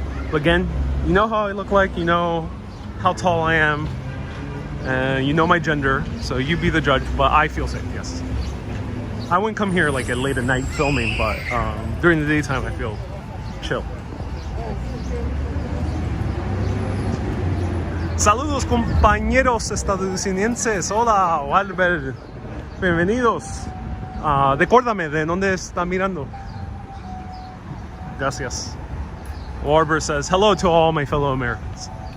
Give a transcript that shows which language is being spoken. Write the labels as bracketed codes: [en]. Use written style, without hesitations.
[en] But again, you know how I look like, you know how tall I am, and you know my gender, so you be the judge, but I feel safe, yes. I wouldn't come here like at late at night filming, but during the daytime I feel chill. [es] Saludos compañeros estadounidenses. Hola, Walter. Bienvenidos. Recuérdame de dónde está mirando. Gracias. [en] Warber says, hello to all my fellow Americans.